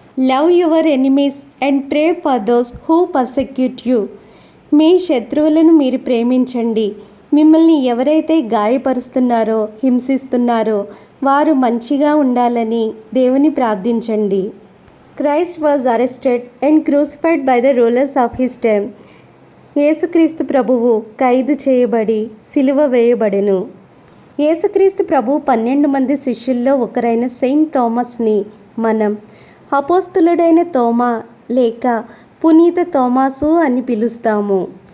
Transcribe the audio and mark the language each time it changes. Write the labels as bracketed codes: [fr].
[en] Love your enemies and pray for those who persecute you. [te] మీ శత్రువులను మీరు ప్రేమించండి. మిమ్మల్ని ఎవరైతే గాయపరుస్తున్నారో, హింసిస్తున్నారో వారు మంచిగా ఉండాలని దేవుని ప్రార్థించండి. [en] Christ was arrested and crucified by the rulers of his time. [te] యేసుక్రీస్తు ప్రభువు ఖైదు చేయబడి సిలువ వేయబడెను. యేసుక్రీస్తు ప్రభువు 12 మంది శిష్యుల్లో ఒకరైన సెయింట్ థామస్ని మనం అపోస్తలుడైన తోమా లేక పునీత తోమాసు అని పిలుస్తాము.